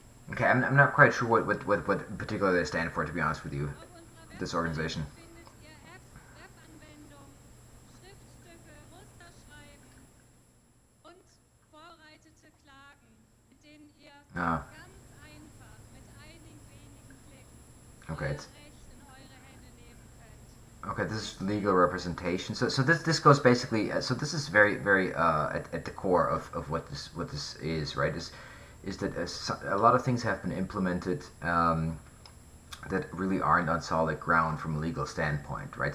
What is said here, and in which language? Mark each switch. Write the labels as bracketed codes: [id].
[en] Okay, I'm not quite sure what particularly they stand for, to be honest with you, this organization. [de] Findet ihr App-Anwendungen, Schriftstücke, Musterschreiben und vorbereitete Klagen, mit denen ihr Ah. ganz einfach mit einigen wenigen Klicks euer [en] it's [de] Recht in eure Hände nehmen könnt. [en] okay. This is legal representation. So this goes basically. So this is very at the core of what this is, right? Is that a lot of things have been implemented that really aren't on solid ground from a legal standpoint, right?